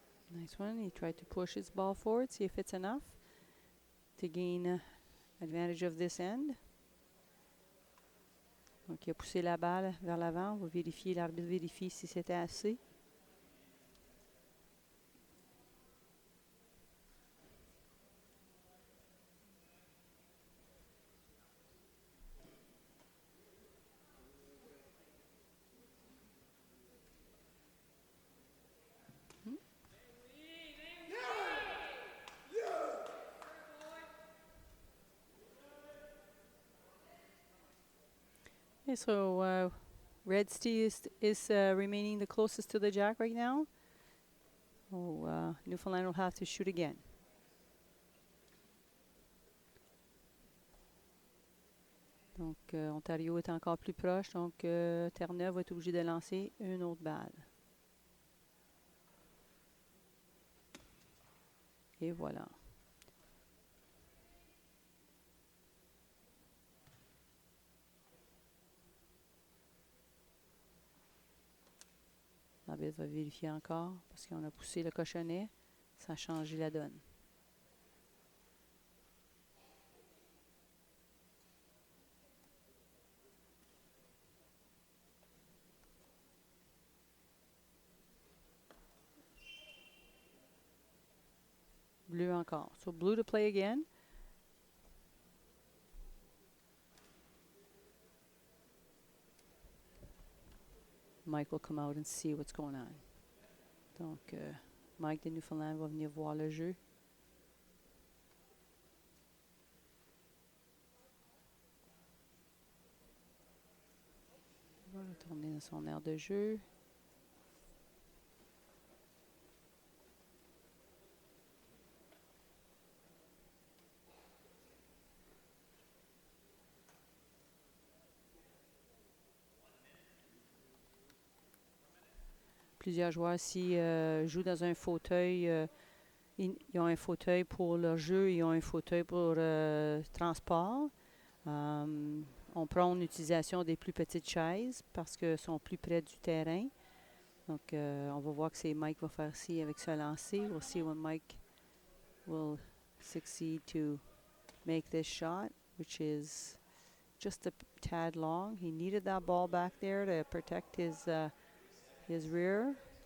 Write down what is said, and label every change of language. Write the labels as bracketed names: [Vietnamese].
[English] Nice one. He tried to push his ball forward, see if it's enough to gain advantage of this end. [French] Donc, il a poussé la balle vers l'avant. On va vérifier, l'arbitre vérifie si c'était assez. [English] Okay, so Red Steel is remaining the closest to the jack right now. So Newfoundland will have to shoot again. [French] Donc Ontario est encore plus proche. Donc Terre-Neuve va être obligé de lancer une autre balle. Et voilà. L'arbitre va vérifier encore parce qu'on a poussé le cochonnet. Ça a changé la donne. Bleu encore. [English] So blue to play again. Mike will come out and see what's going on. [French] Donc, Mike de Newfoundland va venir voir le jeu. Il va retourner dans son aire de jeu. Plusieurs joueurs ici jouent dans un fauteuil. Ils ont un fauteuil pour leur jeu, ils ont un fauteuil pour transport. On prône l'utilisation des plus petites chaises parce qu'elles sont plus près du terrain. Donc, on va voir que c'est Mike va faire ici avec ce lancer. [English] We'll see when Mike will succeed to make this shot, which is just a tad long. He needed that ball back there to protect his rear.